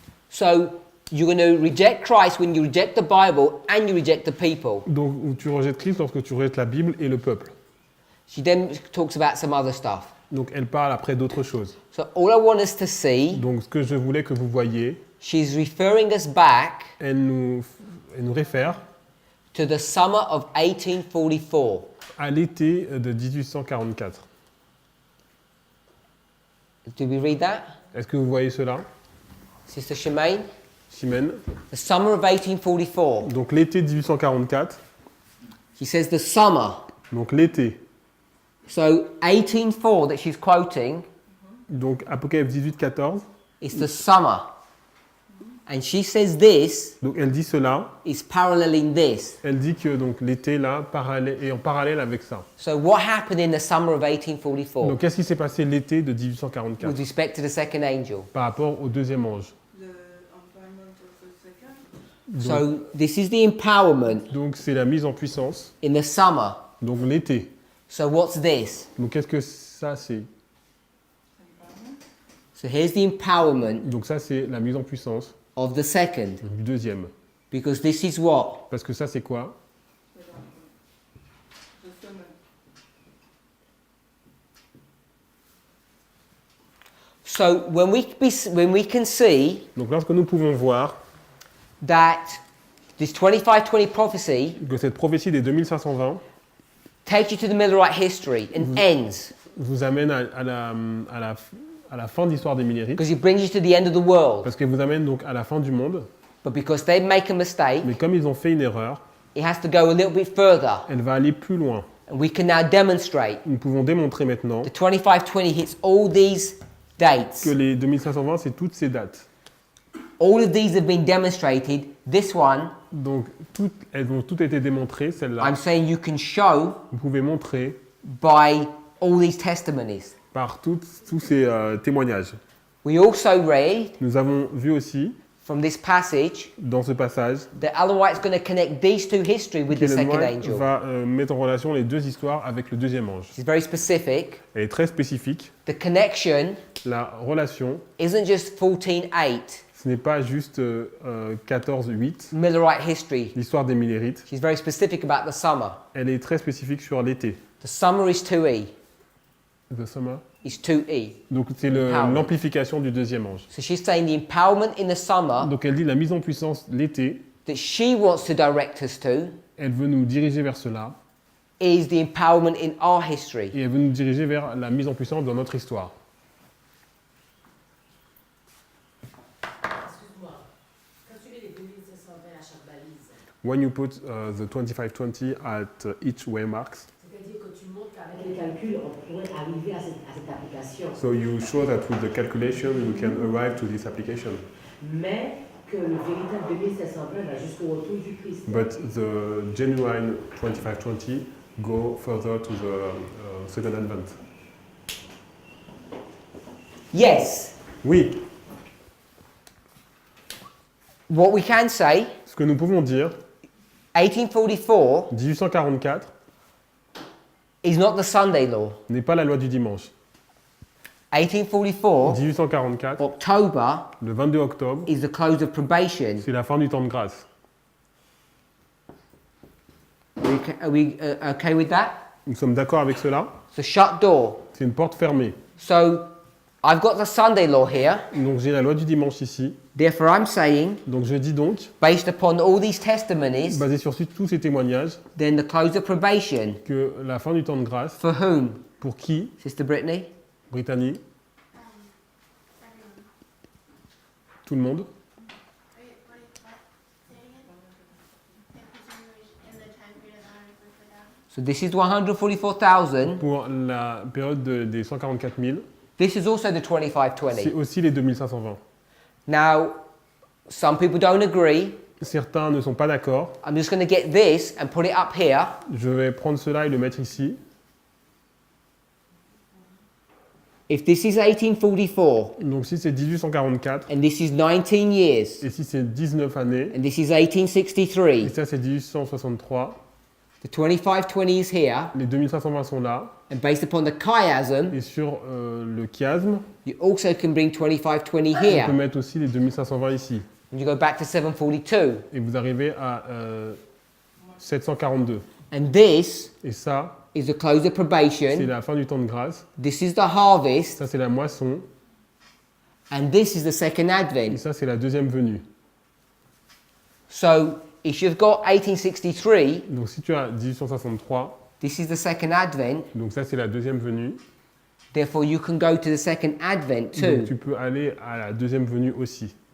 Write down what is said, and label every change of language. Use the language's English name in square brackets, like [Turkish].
[English] So you're going to reject Christ when you reject the Bible and you reject the people. [French] Donc tu rejettes Christ lorsque tu rejettes la Bible et le peuple. [English] She then talks about some other stuff. [French] Donc elle parle après d'autres choses. [English] So all I want us to see, [French] Donc ce que je voulais que vous voyiez, [English] she's referring us back [French] elle nous réfère [English] to the summer of 1844. [French] à l'été de 1844. [English] Did we read that? [French] Est-ce que vous voyez cela, [English] Sister Shemaine? [French] Chimène? [English] The summer of 1844. [French] Donc l'été 1844, [English] She says the summer. [French] donc l'été. [English] So 18:4 that she's quoting [French] Donc Apocalypse 18-14, [English] is the summer. And she says this [French] donc elle dit cela, [English] is paralleling this. [French] elle dit que donc l'été là est en parallèle avec ça. [English] So what happened in the summer of 1844 [French] Donc qu'est-ce qui s'est passé l'été de [English] with [French] 1844 [English] respect to the second angel? [French] par rapport au deuxième ange? [English] The environment of the second. So this is the empowerment [French] Donc c'est la mise en puissance, [English] in the summer. [French] donc l'été. [English] So what's this? [French] Donc qu'est-ce que ça c'est? [English] So here's the empowerment [French] Donc ça c'est la mise en puissance [English] of the second. [French] du deuxième. [English] Because this is what? [French] Parce que ça c'est quoi? [English] The summer. So when we can see [French] Donc lorsque nous pouvons voir [English] that this 2520 prophecy [French] que cette prophétie des 2520 [English] takes you to the Millerite history and ends [French] vous amène à la fin de l'histoire des Millérites, [English] because it brings you to the end of the world. [French] parce qu'elle vous amène donc à la fin du monde, [English] But because they make a mistake, [French] mais comme ils ont fait une erreur, [English] it has to go a little bit further. [French] elle va aller plus loin. [English] And we can now demonstrate [French] Nous pouvons démontrer maintenant [English] the 2520 hits all these dates. [French] que les 2520 c'est toutes ces dates. [English] All of these have been demonstrated. This one, [French] Donc elles ont toutes été démontrées, celles-là. [English] I'm saying you can show [French] Vous pouvez montrer [English] by all these testimonies. [French] par tous ces témoignages. [English] We also read [French] Nous avons vu aussi [English] from this passage [French] dans ce passage [English] that Ellen White's going to connect these two history with the [French] qu'Ellen [English] second [French] White [English] angel. [French] va mettre en relation les deux histoires avec le deuxième ange. [English] She's very specific. [French] Elle est très spécifique. [English] The connection [French] La relation, [English] isn't just 14:8. [French] Ce n'est pas juste 14-8, [English] Millerite history. [French] l'histoire des Millérites. [English] She's very specific about the summer. [French] Elle est très spécifique sur l'été. [English] The summer is 2E. The summer. Is 2E. [French] Donc c'est [English] Empowerment. [French] l'amplification du deuxième ange. [English] So she's saying the empowerment in the summer [French] Donc elle dit la mise en puissance l'été, [English] that she wants to direct us to [French] elle veut nous diriger vers cela, [English] is the empowerment in our history. [French] et elle veut nous diriger vers la mise en puissance dans notre histoire. Excuse-moi. Quand tu mets les 2520 à chaque balise, [English] When you put the 2520 at each waymarks, [French] c'est-à-dire que tu montres qu'avec les calculs, on pourrait arriver à cette application. [English] so you show that with the calculation we can arrive to this application. [French] Mais que le véritable 2720 va jusqu'au retour du Christ. [English] But the genuine 2520 go further to the second advent. Yes. [French] Oui, [English] What we can say, [French] ce que nous pouvons dire, [English] 1844 [French] 1844 [English] is not the Sunday law. [French] n'est pas la loi du dimanche. [English] 1844, [French] 1844, [English] October, [French] le 22 octobre, [English] is the close of probation. [French] c'est la fin du temps de grâce. [English] Are we okay with that? [French] Nous sommes d'accord avec cela. [English] So shut door. [French] C'est une porte fermée. [English] So I've got the Sunday law here. [French] Donc j'ai la loi du dimanche ici. [English] Therefore, I'm saying, [French] Donc je dis donc, [English] based upon all these testimonies, [French] basé sur tous ces témoignages, [English] then the close of probation [French] que la fin du temps de grâce, [English] for whom? [French] pour qui, [English] Sister Brittany? [French] Brittany, [English] Everyone. [French] tout le monde, [English] What? Say it again? Yeah, continuation in the time period of 144,000. So this is 144,000. [French] pour la période des 144 000, [English] This is also the [French] c'est [English] 2520. [French] aussi les 2520. [English] Now, some people don't agree. [French] Certains ne sont pas d'accord. [English] I'm just going to get this and put it up here. [French] Je vais prendre cela et le mettre ici. [English] If this is 1844 [French] Donc si c'est 1844, [English] and this is 19 years [French] et si c'est 19 années, [English] and this is [French] et [English] 1863, [French] ça c'est 1863, [English] the 2520 is here, [French] les 2520 sont là, [English] and based upon the chiasm, [French] et sur le chiasme, [English] you also can bring 2520 [French] on peut [English] here. [French] mettre aussi les 2520 ici. [English] And you go back to 742. [French] Et vous arrivez à 742. [English] And this [French] Et ça, [English] is the close of [French] c'est [English] probation. [French] la fin du temps de grâce. [English] This is the harvest. [French] Ça, c'est la moisson. [English] And this is the second [French] Et [English] advent. [French] ça, c'est la deuxième venue. [English] So if you've got 1863, [French] Donc si tu as 1863, [English] this is the second advent. [French] donc ça, c'est la deuxième venue. [English] Therefore, you can go to the second advent [French] Donc [English] too. [French] tu peux aller à la deuxième venue aussi.